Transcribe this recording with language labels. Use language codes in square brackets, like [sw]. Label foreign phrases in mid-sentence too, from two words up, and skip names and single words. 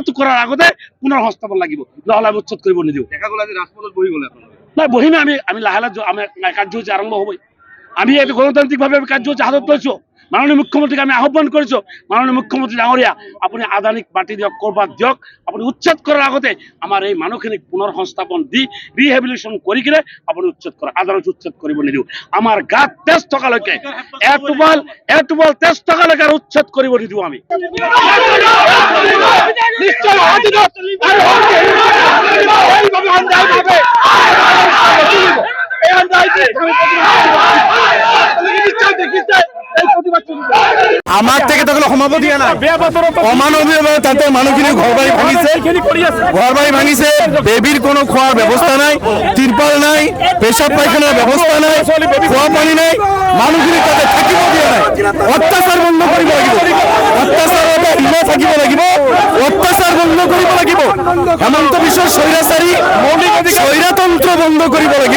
[as] কৰাৰ আগতে পুনৰ সংস্থাপন লাগিব নহ'লে আমি উচ্ছেদ কৰিব নিদিওঁ দেখা গ'ল আজি ৰাজপথত বহি গ'লে নাই বহিমে আমি লাহে লাহে আমি কাৰ্যসূচী আৰম্ভ হ'বই আমি এইটো গণতান্ত্ৰিকভাৱে কাৰ্যসূচী হাতত লৈছোঁ মাননীয় মুখ্যমন্ত্ৰীক আমি আহ্বান কৰিছোঁ মাননীয় মুখ্যমন্ত্ৰী ডাঙৰীয়া আপুনি আদানীক মাটি দিয়ক কৰবাত দিয়ক আপুনি উচ্ছেদ কৰাৰ আগতে আমাৰ এই মানুহখিনিক পুনৰ সংস্থাপন দি ৰিহেবিলিটেশ্যন কৰি কিনে আপুনি উচ্ছেদ কৰক আদালত উচ্ছেদ কৰিব নিদিওঁ আমাৰ গাত তেজ থকালৈকে এটোপাল তেজ থকালৈকে আৰু উচ্ছেদ কৰিব নিদিওঁ আমি আমার থেকে তো কোনো সমাব দিয়া নাই অমানৱীয়ভাৱে তাতে মানুহখিনি ঘৰ বাৰী ভাঙিছে বেবীৰ কোনো খোৱাৰ ব্যৱস্থা নাই তিৰপাল নাই পেচাব পায়খানাৰ ব্যৱস্থা নাই খোৱা পানী নাই মানুহখিনি তাতে থাকিব দিয়া নাই অত্যাচাৰ বন্ধ কৰিব লাগিব অত্যাচাৰতে হিমা থাকিব লাগিব অত্যাচাৰ বন্ধ কৰিব লাগিব হেমন্ত বিশ্বৰ স্বৈৰাচাৰী স্বৈৰতন্ত্ৰ বন্ধ কৰিব লাগিব